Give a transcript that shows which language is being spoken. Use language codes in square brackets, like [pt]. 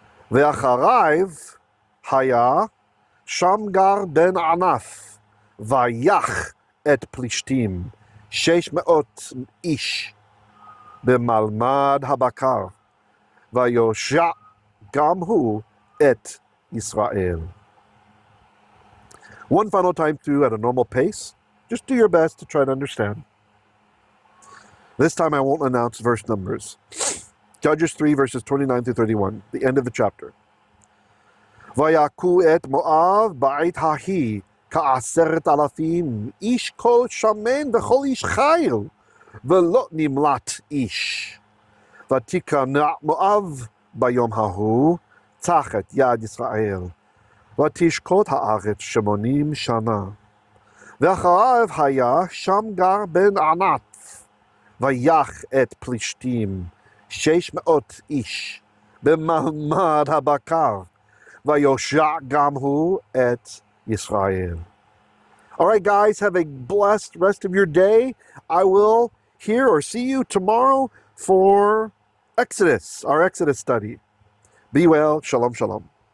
[he] ואחריו היה שמגר בן ענף, ויך את פלישתים 600 איש במלמד הבקר, ויושע גם הוא את ישראל. [en] One final time through at a normal pace. Just do your best to try to understand. This time I won't announce verse numbers. Judges 3 verses 29 to 31, the end of the chapter. [he] ויכו את מואב בעת ההיא כעשרת אלפים, איש כל שמן וכל איש חיל, ולא נמלט איש. ותיכנע מואב ביום ההוא תחת יד ישראל, ותשקוט הארץ 80 שנה. ואחריו היה שמגר בן ענת, ויך את פלישתים 600 איש במלמד הבקר, ויושע גם הוא את ישראל. [en] All right, guys, have a blessed rest of your day. I will hear or see you tomorrow for Exodus, our Exodus study. Be well. Shalom, shalom.